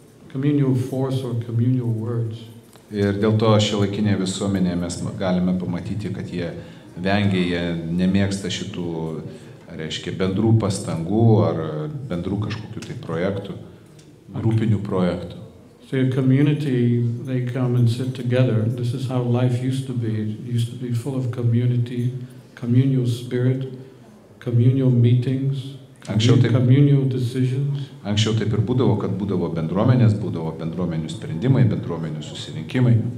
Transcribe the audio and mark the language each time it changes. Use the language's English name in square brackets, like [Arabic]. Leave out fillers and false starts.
[English] Communal force or communal words. [Lithuanian] Ir dėl to šiuolaikinėje visuomenėje mes galime pamatyti, kad jie vengia, jie nemėgsta šitų, reiškia, bendrų pastangų ar bendrų kažkokių tai projektų, grupinių projektų. [English] So a community, they come and sit together. This is how life used to be. It used to be full of community, communal spirit, communal meetings. Communal decisions. [Lithuanian] Anksčiau taip ir būdavo, kad būdavo bendruomenės, būdavo bendruomenių sprendimai, bendruomenių susirinkimai.